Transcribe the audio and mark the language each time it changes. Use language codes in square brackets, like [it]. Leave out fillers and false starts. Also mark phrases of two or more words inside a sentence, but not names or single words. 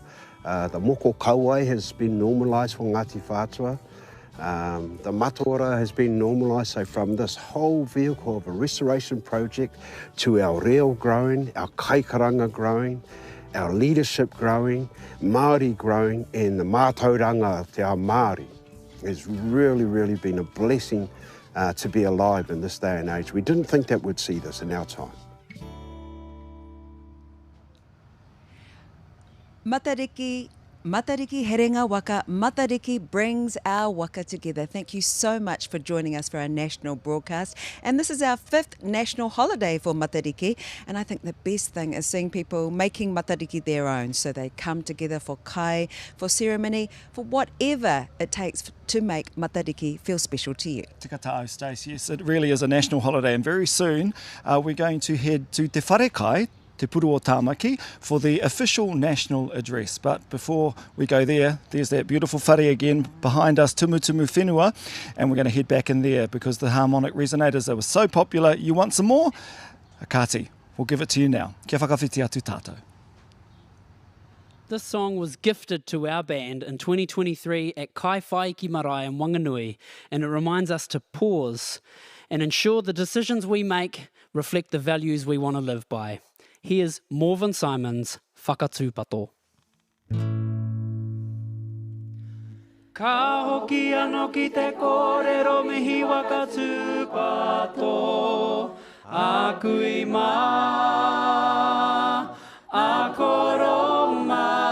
[en] The [mi] moko kauai [en] has been normalised for Ngāti Whātua. The mataora has been normalised. So from this whole vehicle of a restoration project to our reo growing, our kaikaranga growing, our leadership growing, Māori growing, and the [mi] mātauranga te ao Māori. [en] It's really been a blessing to be alive in this day and age. We didn't think that we'd see this in our time. [mi] Matariki Herenga Waka. [en] Matariki brings our waka together. Thank you so much for joining us for our national broadcast. And this is our 5th national holiday for Matariki. And I think the best thing is seeing people making Matariki their own. So they come together for kai, for ceremony, for whatever it takes to make Matariki feel special to you. [mi] Tika tāu, Stace. [en] Yes, it really is a national holiday. And very soon we're going to head to Te Wharekai, Te Puru o Tāmaki, for the official national address. But before we go there, there's that beautiful whare again behind us, Tumu Whenua, and we're going to head back in there because the harmonic resonators, they were so popular. You want some more? Akati, we'll give it to you now. [mi] Kia whakawhiti atu tātou. [en] This song was gifted to our band in 2023 at Kai Whaiki Marae in Wanganui, and it reminds us to pause and ensure the decisions we make reflect the values we want to live by. Here's Morven Simon's Whakatūpato. [mi] Ka hoki anō ki te kōrero mihi wakatūpato, aku I mā, a koroma.